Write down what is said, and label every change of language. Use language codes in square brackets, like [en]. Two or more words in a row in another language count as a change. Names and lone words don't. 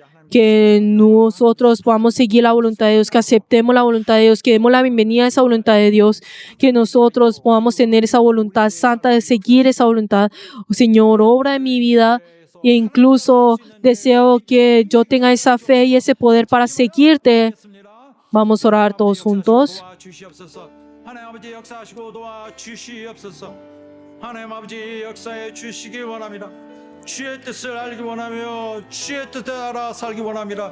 [es] que nosotros podamos seguir la voluntad de Dios, que aceptemos la voluntad de Dios, que demos la bienvenida a esa voluntad de Dios, que nosotros podamos tener esa voluntad santa de seguir esa voluntad. Oh, Señor, obra en mi vida e incluso deseo que yo tenga esa fe y ese poder para seguirte. Vamos a orar todos juntos. [ko] 도와주시옵소서. 하나님 아버지 역사하시고 도와주시옵소서. 하나님 아버지 역사해 주시기 원합니다. 주의 뜻을 알기 원하며 주의 뜻을 알아 살기 원합니다.